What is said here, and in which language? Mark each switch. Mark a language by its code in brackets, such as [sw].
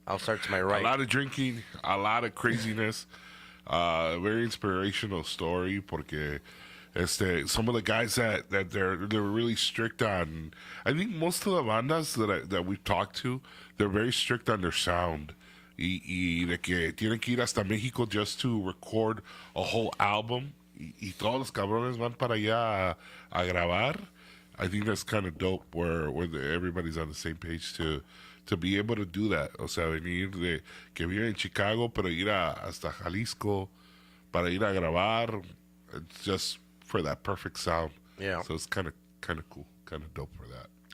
[en] I'll start to my A right. lot of drinking, a lot of craziness. Very inspirational story porque some of the guys that they're really strict on. I think most of the bandas that we've talked to, they're very strict on their sound. [es] Y de que tienen que ir hasta México [en] just to record a whole album. [es] Y todos los cabrones van para allá a grabar. [en] I think that's kind of dope where everybody's on the same page to be able to do that. [es] O sea, venir de que viven en Chicago, pero ir hasta Jalisco para ir a grabar. [en] It's just for that perfect sound. Yeah. So it's kind of cool, kind of dope for that.